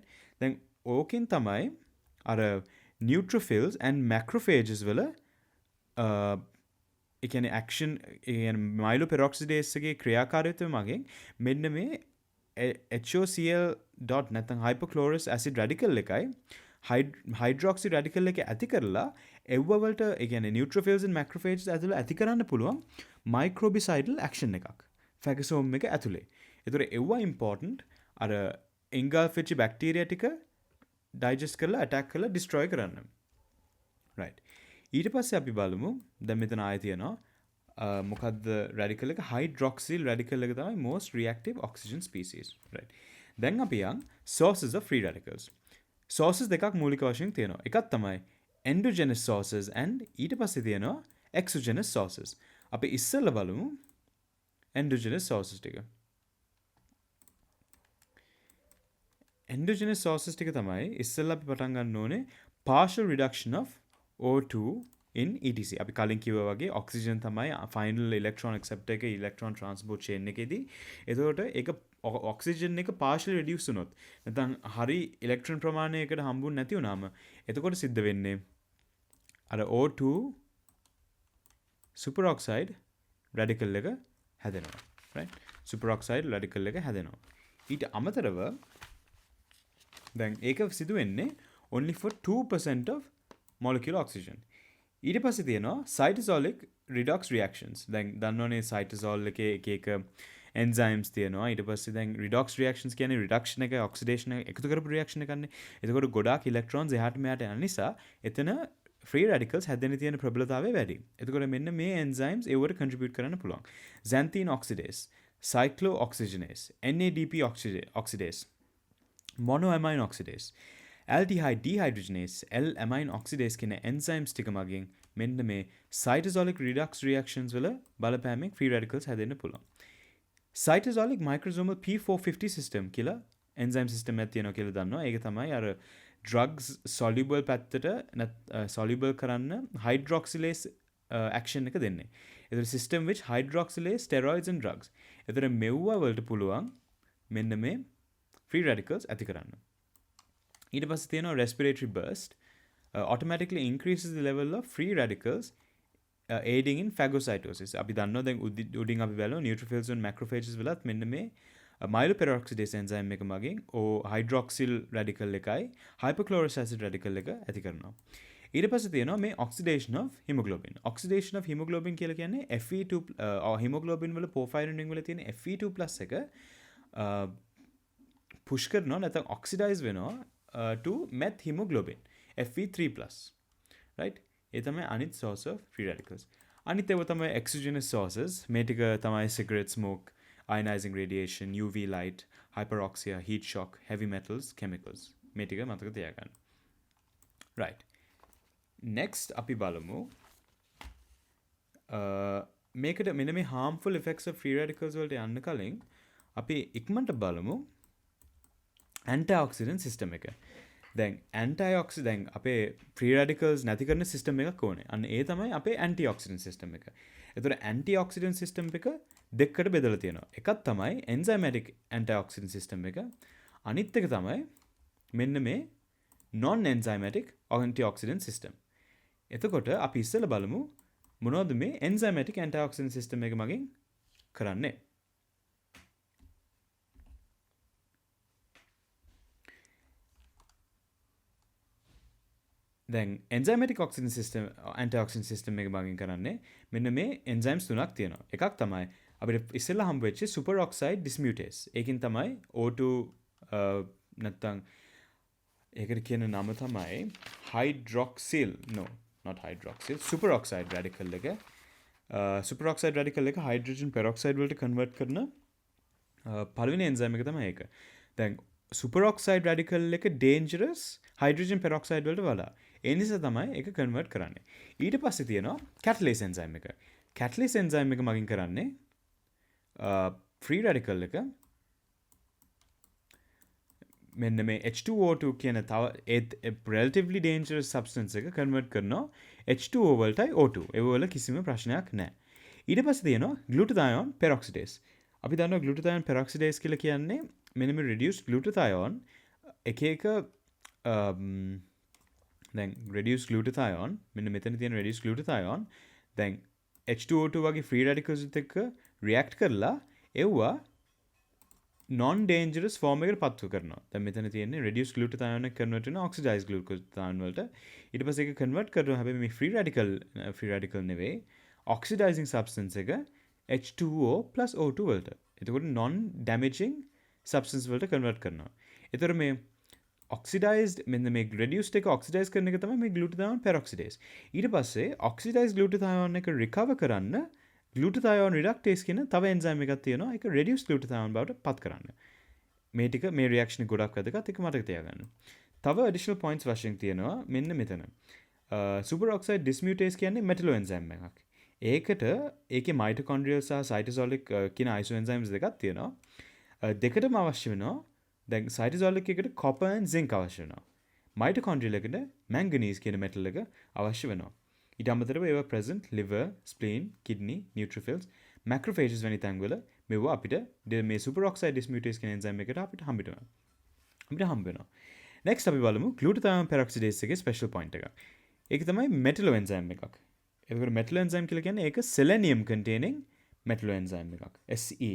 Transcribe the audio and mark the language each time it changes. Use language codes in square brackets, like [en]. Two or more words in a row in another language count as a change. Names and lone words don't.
[si] දැන් ඕකෙන් තමයි අර [en] neutrophils and macrophages [si] වල ඒ කියන්නේ action ඒ කියන්නේ myeloperoxidase එකේ ක්‍රියාකාරීත්වය මගින් මෙන්න මේ [en] HOCl dot [si] නැත්නම් [en] hypochlorous acid radical [si] එකයි [en] hydroxy radical [si] එක ඇති කරලා එව්ව වලට ඒ කියන්නේ [en] neutrophils and macrophages [si] ඇතුළේ ඇති කරන්න පුළුවන් [en] microbicidal action [si] එකක් phagosome එක ඇතුලේ. ඒතර එව්ව important අර engulf වෙච්ච බැක්ටීරියා ටික digest කරලා attack කරලා destroy කරන්න. right. ඊට පස්සේ අපි බලමු දැන් මෙතන ආයෙ තියෙනවා මොකද්ද radical එක [en] hydroxyl radical [si] එක තමයි [en] most reactive oxygen species. [si] right. දැන් අපි යන් [en] sources of free radicals. [si] sources දෙකක් මූලික වශයෙන් තියෙනවා. එකක් තමයි [en] endogenous sources and [si] ඊට පස්සේ තියෙනවා [en] exogenous sources. [si] අපි ඉස්සෙල්ලා බලමු [en] endogenous sources [si] ටික. [en] endogenous sources [si] ටික තමයි ඉස්සෙල්ලා අපි පටන් ගන්න ඕනේ [en] partial reduction of O2 in ETC. [si] අපි කලින් කිව්වා වගේ oxygen තමයි [en] final electron acceptor [si] එක [en] electron transport chain [si] එකේදී. එතකොට ඒක oxygen එක [en] partially reduce [si] වුණොත් නැත්නම් හරි electron ප්‍රමාණයකට හම්බුනේ නැති වුණාම එතකොට සිද්ධ වෙන්නේ අර [en] O2 superoxide radical [si] එක හැදෙනවා. [en] right? superoxide radical [si] එක හැදෙනවා. ඊට අමතරව දැන් ඒක සිදු වෙන්නේ [en] only for 2% of molecular oxygen. [si] ඊට පස්සේ තියෙනවා [en] cytosolic redox reactions. [si] දැන් දන්නවනේ cytosol එකේ එක enzymes තියෙනවා. ඊට පස්සේ දැන් [en] redox reactions [si] කියන්නේ reduction එක oxidation එක එකතු කරපු reaction එකන්නේ. එතකොට ගොඩාක් electrons එහාට මෙහාට යන නිසා එතන [en] free radicals [si] හැදෙන්න තියෙන ප්‍රබලතාවය වැඩි. එතකොට මෙන්න මේ enzymes ඒවට contribute කරන්න පුළුවන්. [en] xanthine oxidase, cyclooxygenase, NADP oxidase, monoamine oxidase, aldehyde dehydrogenase, L-amine oxidase කියන enzymes [si] ටික මගින් මෙන්න මේ [en] cytosolic redox reactions [si] වල බලපෑමෙන් [en] free radicals [si] හැදෙන්න පුළුවන්. [en] cytosolic microsomal P450 system [si] කියලා [en] enzyme system [si] එකක් තියෙනවා කියලා දන්නවා. ඒක තමයි අර [en] drugs soluble [si] පැත්තට soluble කරන්න [en] hydroxylase action [si] එක දෙන්නේ. [en] ඒතර system which hydroxylase steroids and drugs. [si] ඒතර මෙව්ව වලට පුළුවන් මෙන්න මේ [en] free radicals [si] ඇති කරන්න. ඊට පස්සේ තියෙනවා [en] respiratory burst automatically increases the level of free radicals aiding in phagocytosis. [si] අපි දන්නවා දැන් උඩින් අපි බලනවා [en] neutrophils and macrophages [si] වලත් මෙන්න මේ [en] myeloperoxidase enzyme [si] එක මගින් [en] hydroxyl radical [si] එකයි [en] hypochlorous acid radical [si] එක ඇති කරනවා. ඊට පස්සේ තියෙනවා මේ [en] oxidation of hemoglobin. oxidation of hemoglobin [si] කියලා කියන්නේ [en] Fe2 hemoglobin වල porphyrin ring [si] වල තියෙන [en] Fe2+ එක push [si] කරනවා නැත්නම් [en] oxidize වෙනවා to meth hemoglobin Fe3+. right? [si] ඒ තමයි අනිත් [en] source of free radicals. [si] අනිත් ඒවා තමයි [en] exogenous sources. [si] මේ ටික තමයි [en] cigarette smoke, ionizing radiation, UV light, hyperoxia, heat shock, heavy metals, chemicals. [si] මේ ටික මතක තියාගන්න. right. next අපි බලමු මේකට මෙන්න මේ [en] harmful effects of free radicals [si] වලට යන්න කලින් අපි ඉක්මනට බලමු [en] antioxidant system [si] එක. දැන් ඇන්ටයිඔක්සි දැන් අපේ [en] free radicals [si] නැති කරන සිස්ටම් එකක් ඕනේ. අන්න ඒ තමයි අපේ [en] antioxidant system [si] එක. එතකොට [en] antioxidant system [si] එක දෙකකට බෙදලා තියෙනවා. එකක් තමයි [en] enzymatic antioxidant system [si] එක. අනිත් එක තමයි මෙන්න මේ [en] non enzymatic antioxidant system. [si] එතකොට අපි ඉස්සෙල්ලා බලමු මොනවද මේ [en] enzymatic antioxidant system [si] එක මගින් කරන්නේ. දැන් [en] enzymatic oxidant system antioxidant system [si] එක මගින් කරන්නේ මෙන්න මේ enzymes තුනක් තියෙනවා. එකක් තමයි අපිට ඉස්සෙල්ලා හම්බ වෙච්ච [en] superoxide dismutase. [si] ඒකෙන් තමයි O2 නැත්තම් ඒකට කියන නම තමයි [en] hydroxyl not hydroxyl superoxide radical [si] එක [en] superoxide radical [si] එක [en] hydrogen peroxide [si] වලට convert කරන පළවෙනි enzyme එක තමයි ඒක. දැන් [en] superoxide radical [si] එක [en] dangerous hydrogen peroxide [si] වලට වඩා. ඒ නිසා තමයි ඒක convert කරන්නේ. ඊට පස්සේ තියෙනවා [en] catalase enzyme [si] එක. [en] catalase enzyme [si] එක මගින් කරන්නේ [en] free radical [si] එක මෙන්න මේ H2O2 කියන තව [en] relatively dangerous substance [si] එක convert කරනවා H2O වලටයි O2. ඒ වල කිසිම ප්‍රශ්නයක් නැහැ. ඊට පස්සේ තියෙනවා [en] glutathione peroxidase. [si] අපි දන්නවා [en] glutathione peroxidase [si] කියලා කියන්නේ මෙන්න මේ [en] reduced glutathione [si] එක දැන් [en] reduced glutathione [si] මෙන්න මෙතන තියෙන [en] reduced glutathione [si] දැන් H2O2 වගේ [en] free radicals [si] එක්ක react කරලා එව්වා [en] non dangerous form [si] එකට පත්ව කරනවා. දැන් මෙතන තියෙන්නේ [en] reduced glutathione [si] එක convert වෙන [en] oxidized glutathione [si] වලට. ඊට පස්සේ ඒක convert කරනවා හැබැයි මේ [en] free radical [si] නෙවෙයි [en] oxidizing substance [si] එක [en] H2O plus O2 [si] වලට. එතකොට [en] non damaging substance [si] වලට convert කරනවා. ඒතර මේ oxidized මෙන්න මේ reduced එක oxidize කරන එක තමයි මේ [en] glutathione peroxidase. [si] ඊට පස්සේ [en] oxidized glutathione [si] එක recover කරන්න [en] glutathione reductase [si] කියන තව enzyme එකක් තියෙනවා. ඒක [en] reduced glutathione [si] බවට පත් කරන්න. මේ ටික මේ reaction එක ගොඩක් වැදගත්. ඒක මතක තියාගන්න. තව [en] additional points [si] වශයෙන් තියෙනවා මෙන්න මෙතන. [en] superoxide dismutase [si] කියන්නේ [en] metallo enzyme [si] එකක්. ඒකට ඒකේ mitochondrial සහ cytosolic කියන isoenzymes දෙකක් තියෙනවා. දෙකටම අවශ්‍ය වෙනවා. දැන් cytosolic එකට [en] copper and zinc [si] අවශ්‍ය වෙනවා. mitochondrial එකට manganese කියන metal එක අවශ්‍ය වෙනවා. ඊට අමතරව ඒවා [en] present liver, spleen, kidney, neutrophils, macrophages [si] වැනි තැන්වල මේවා අපිට මේ [en] superoxide dismutase [si] කියන enzyme එකට අපිට හම්බ වෙනවා. Next අපි බලමු [en] glutathione peroxidase [si] එකේ [en] special point [si] එකක්. ඒක තමයි [en] metallo enzyme [si] එකක්. එතකොට [en] metallo enzyme [si] කියලා කියන්නේ ඒක [en] selenium containing metallo enzyme [si] එකක්. SE.